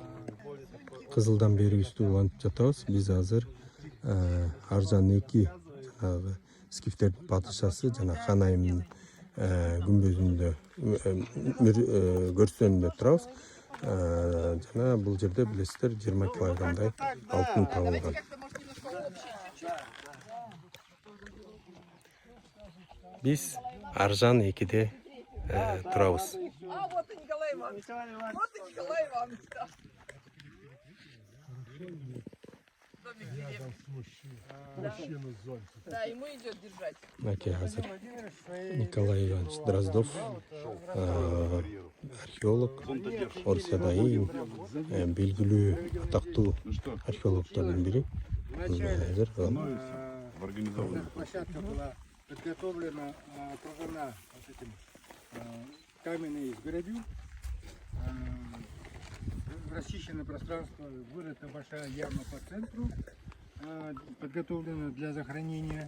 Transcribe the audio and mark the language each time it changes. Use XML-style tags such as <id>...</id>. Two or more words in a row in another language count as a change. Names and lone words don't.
<ky>Кызылдан берибизди улантып жатабыз. Биз азыр Аржан 2 жанагы скифтердин падышасы жана ханайымдын күмбөзүндө көрсөнүндө турабыз. Жана бул жерде билесиздер 20 килограммдай алтын табылган. Биз Аржан 2-де турабыз.</ky> <ru>Вот и Николай Иванович. Вот и Николай Иванович. Домик деревни. Да, ему идет держать.</ru> <ky>Мынакей азыр Николай Иванович Дроздов, археолог, Орусияда эң белгилүү атактуу археологдордун бири.</ky> <ru>Площадка была подготовлена, окружена вот этим каменной изгородью. Расчищено пространство, вырыта большая яма по центру, подготовлена для захоронения.</ru>